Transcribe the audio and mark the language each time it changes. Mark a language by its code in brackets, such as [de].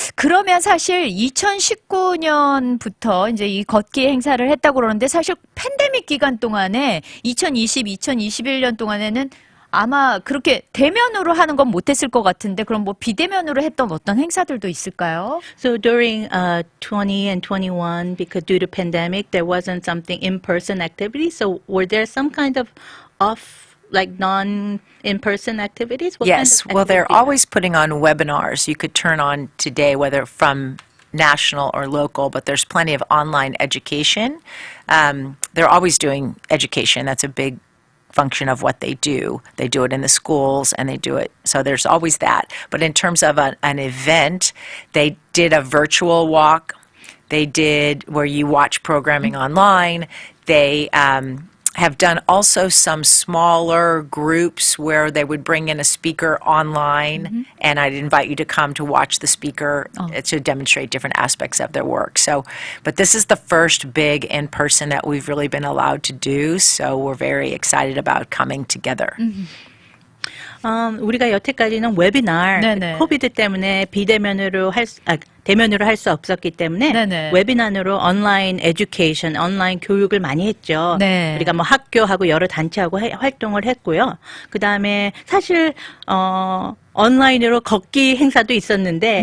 [ko] 그러면 사실 2019년부터 이제 이 걷기 행사를 했다고 그러는데 사실 팬데믹 기간 동안에 2020, 2021년 동안에는 아마 그렇게 대면으로 하는 건 못했을 것 같은데 그럼 뭐 비대면으로 했던 어떤 행사들도 있을까요? [en] So during 20 and 21, because due to pandemic, there wasn't something in-person activity. So were there some kind of like non-in-person activities? What Yes, kind of well, they're activities? always putting on webinars you could turn on today, whether from national or local, but there's plenty of online education. They're always doing education. That's a big function of what they do. They do it in the schools and they do it. So there's always that. But in terms of an event, they did a virtual walk. They did where you watch programming online. They have done also some smaller groups where they would bring in a speaker online, and I'd invite you to come to watch the speaker to demonstrate different aspects of their work. So, but this is the first big in-person that we've really been allowed to do, so we're very excited about coming together. [ko] 우리가 여태까지는 웨비날, 네네. 코비드 때문에 대면으로 할 수 없었기 때문에 네네. 웨비나르로 온라인 에듀케이션, 온라인 교육을 많이 했죠. 네. 우리가 뭐 학교하고 여러 단체하고 활동을 했고요. 그 다음에 사실 온라인으로 걷기 행사도 있었는데